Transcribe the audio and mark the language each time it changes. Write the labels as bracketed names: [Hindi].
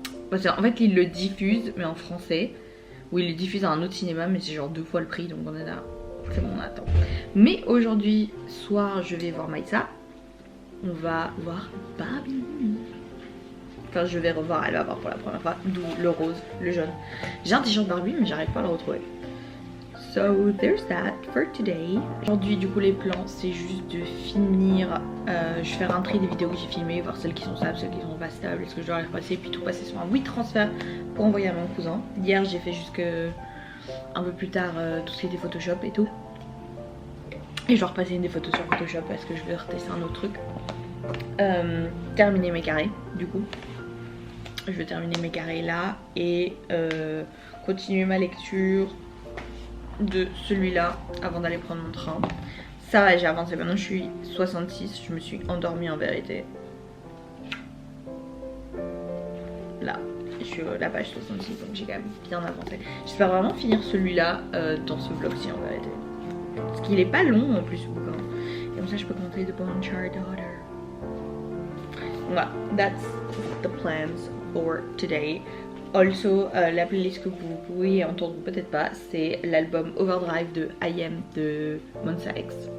[French] Parce qu'en fait ils le diffusent mais en français, ou ils le diffusent à un autre cinéma mais c'est genre 2 fois le prix, donc on est là, c'est bon on attend. Mais aujourd'hui soir je vais voir Maïssa, on va voir Barbie. Enfin je vais revoir, elle va voir pour la première fois, d'où le rose, le jaune. J'ai un t-shirt Barbie mais j'arrive pas à le retrouver. [English] So there's that for today. [French] Aujourd'hui du coup les plans c'est juste de finir, je vais faire un tri des vidéos que j'ai filmées, voir celles qui sont stables, celles qui sont pas stables, est-ce que je dois les repasser, puis tout passer sur un WeTransfer pour envoyer à mon cousin. Hier j'ai fait jusque un peu plus tard tout ce qui était Photoshop et tout. Et je dois repasser des photos sur Photoshop parce que je vais retester un autre truc. Terminer mes carrés du coup. Je vais terminer mes carrés là et continuer ma lecture de celui-là avant d'aller prendre mon train. Ça va, j'ai avancé, maintenant je suis 66, je me suis endormie en vérité. Là, je suis à la page 66, donc j'ai quand même bien avancé. J'espère vraiment finir celui-là dans ce vlog-ci en vérité. Parce qu'il est pas long en plus ce bouquin. Et comme ça je peux compter The Bone Char Daughter. [English] Voilà, that's the plans for today. [French] Also, la playlist que vous pouvez entendre ou peut-être pas, c'est l'album Overdrive de I Am de Monsta X.